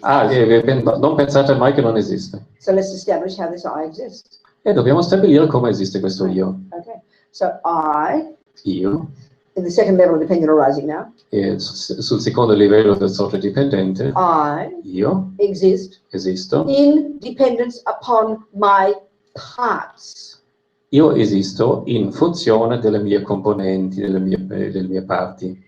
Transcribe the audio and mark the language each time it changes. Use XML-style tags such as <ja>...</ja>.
<it>Non pensate mai che non esiste.</it> <en>So let's establish how this I exists.</en> <it>E dobbiamo stabilire come esiste questo io.</it> <en>Okay. So I,</en> <it>Io,</it> <en>in the second level of dependent arising now,</en> <it>e sul secondo livello del socio dipendente, io</it> <en>exist</en> <it>esisto.</it> <en>in dependence upon my parts.</en> <it>Io esisto in funzione delle mie componenti, delle mie parti.</it>